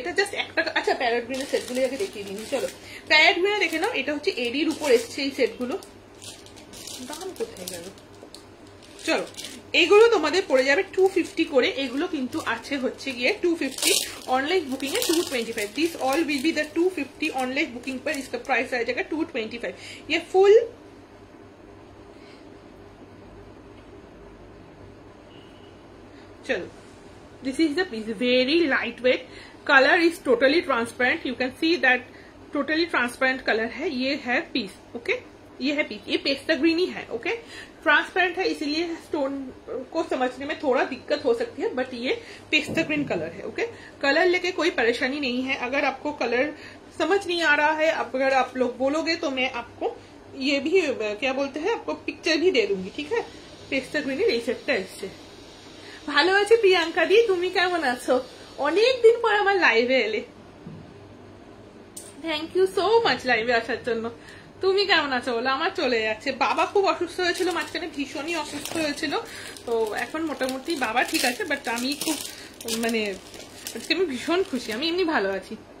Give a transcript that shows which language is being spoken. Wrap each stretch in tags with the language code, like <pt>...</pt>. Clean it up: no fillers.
<bn>এটা জাস্ট একটা, আচ্ছা প্যারেট গ্রিনের সেটগুলো আগে দেখিয়ে দিইনি। চলো প্যারেট গ্রিনে দেখে নাও। এটা হচ্ছে এডির উপর এসছে এই সেটগুলো। দাম কোথায় গেল? চলো এগুলো তোমাদের পড়ে যাবে 250 করে। এগুলো কিন্তু আছে হচ্ছে গিয়ে 250,</bn> <hi>ऑनलाइन बुकिंग है</hi> <bn>225।</bn> <en>this all will be the</en> <hi>250 online booking पर। इसका प्राइस आ जाएगा 225। ये फुल चलो,</hi> <en>This is the piece, very light weight, colour is totally transparent, you can see that totally transparent colour है।</en> <hi>ये है पीस, ओके, ये है पीस, ये पेस्ता ग्रीन ही है, ओके, ट्रांसपेरेंट है, इसीलिए स्टोन को समझने में थोड़ा दिक्कत हो सकती है, बट ये पेस्ता ग्रीन कलर है, ओके। कलर लेके कोई परेशानी नहीं है। अगर आपको कलर समझ नहीं आ रहा है, अगर आप लोग बोलोगे तो मैं आपको ये भी क्या बोलते हैं, आपको पिक्चर भी दे दूंगी, ठीक है।</hi> <bn>पेस्ता ग्रीन এই সেটটা এসছে। ভালো আছি প্রিয়াঙ্কা দি, তুমি কেমন আছো? অনেক দিন পর আমার লাইভে এলে,</bn> <en>thank you so much</en> <bn>লাইভে আসার জন্য। তুমি কেমন আছো বলো? আমার চলে যাচ্ছে। বাবা খুব অসুস্থ হয়েছিল মাঝখানে, ভীষণই অসুস্থ হয়েছিল, তো এখন মোটামুটি বাবা ঠিক আছে, বাট আমি খুব মানে আজকে আমি ভীষণ খুশি। আমি এমনি ভালো আছি।</bn>